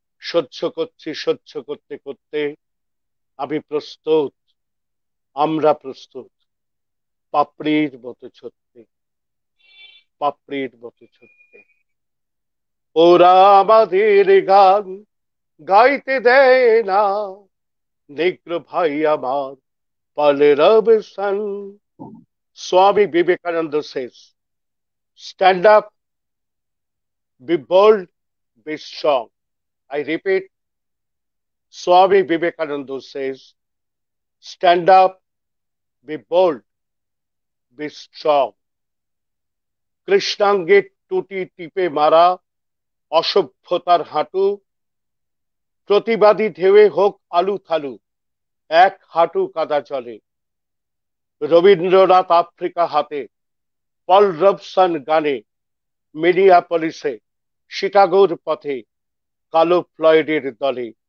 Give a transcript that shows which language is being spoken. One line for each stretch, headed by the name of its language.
Bangla: সহ্য করছি, সহ্য করতে করতে, আমি প্রস্তুত, আমরা প্রস্তুত পাপড়ির মতো ঝরতে, পাপড়ির মতো ঝরতে। ওরা আমাদের গান গাইতে দেয় না, নেগ্র ভাই আমার পালে Robson.
English: Swami Vivekananda says, stand up, be bold, be strong. I repeat, Swami Vivekananda says, stand up, be bold, be strong.
Bangla: কৃষ্ণাঙ্গের টুটি টিপে মারা অসভ্যতার হাঁটু, প্রতিবাদী ঢেউয়ে হোক আলু থালু, এক হাঁটু কাদা চলে। রবীন্দ্রনাথ আফ্রিকা হাতে, পল রবসন গানে, মিনিয়াপলিসে, শিকাগোর পথে, কালো ফ্লয়েডের দলে।